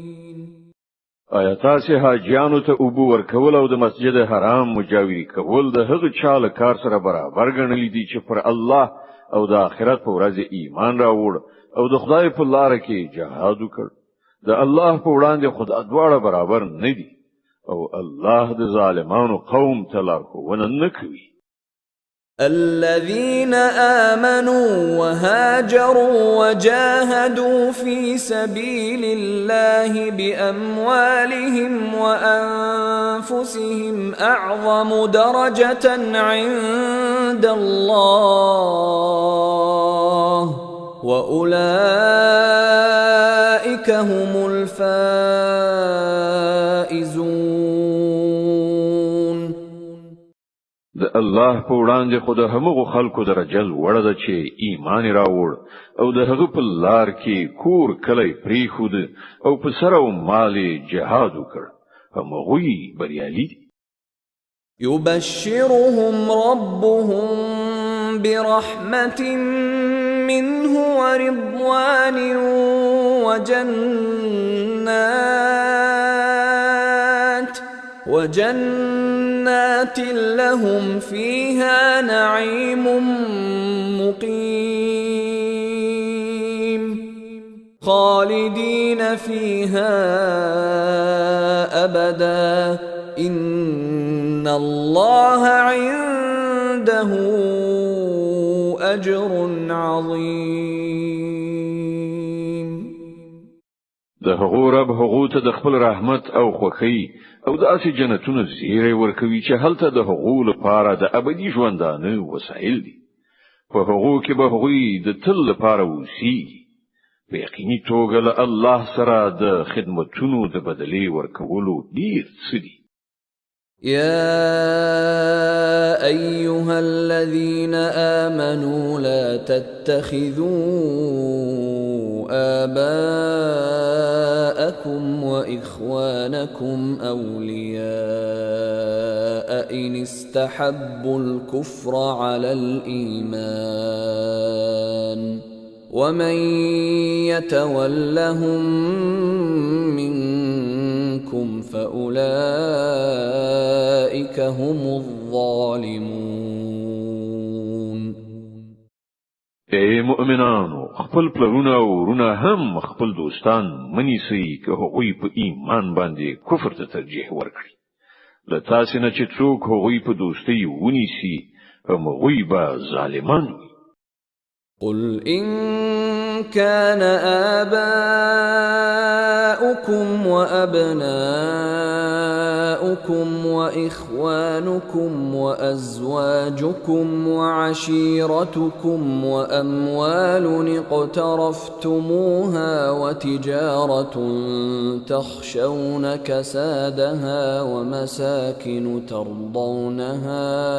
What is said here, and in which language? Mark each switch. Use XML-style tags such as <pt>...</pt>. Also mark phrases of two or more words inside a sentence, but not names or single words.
<ps>آیا تاسو حاجیانو ته اوبو ورکول او د مسجد حرام مجاوری کول د هغه چاله کار سره برابر ګڼل دي چې پر الله او د آخرت په ورځ ایمان راوړ او د خدای په لار کې جهاد وکړ؟ د الله په وړاندې خدای دواړه برابر نه دي او الله د ظالمانو قوم ته لارښوونه نه کوي.</ps> <ar>الذين آمنوا وهاجروا وجاهدوا في سبيل الله بأموالهم وأنفسهم أعظم درجة عند الله وأولئك هم الفائزون. د الله په وړاندې خو د همغو خلکو درجه لوړه ده چې ایمان راوړ او د هغه په لار کې کور کلی پریښود او په سر او مال جهاد وکړ همغوی بریالي دي. يبشرهم ربهم برحمة منه ورضوان وجنات لهم فيها نعيم مقيم خالدين فيها أبدا إن الله عنده أجر عظيم.</ar> <ps>د هغو رب هغو ته د خپل رحمت او خوښي او د اسی جنتونو زیری ورکوي چې هلته د هغو لپاره د ابدي ژوندانه وسایل دي. په هغو کې به هغوی د تل لپاره اوسېږي. په یقیني توګه له الله سره د خدمتونو د بدلې ورکولو ډیر څه دي.</ps> <ar>يا أيها الذين آمنوا لا تتخذوا آباءكم وإخوانكم أولياء إن استحبوا الكفر على الإيمان ومن يتولهم منكم فأولئك هم الظالمون.</ar> <ps>اے مؤمنانو، خپل پلرونه او ورونه هم خپل دوستان منیسي که هغوی په ایمان باندې کفر ته ترجیح ورکړي. له تاسې نه چې څوک هغوی په دوستۍ ونیسي، هغوی به ظالمان وي.</ps> <ar>قل إن كان آباؤكم وأبناؤكم وإخوانكم وأزواجكم وعشيرتكم وأموال اقترفتموها وتجارة تخشون كسادها ومساكن ترضونها</ar>